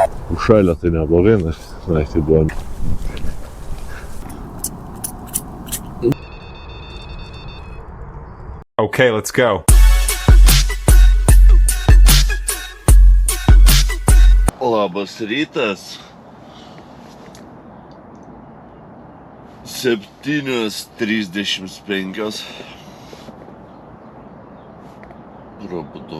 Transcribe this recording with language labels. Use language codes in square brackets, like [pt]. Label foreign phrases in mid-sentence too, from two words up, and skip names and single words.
[lt] Užšalę tai neblogai, naktį buvo. [en] Okay, let's go. [lt] Labas rytas. 7:35. Prabudau.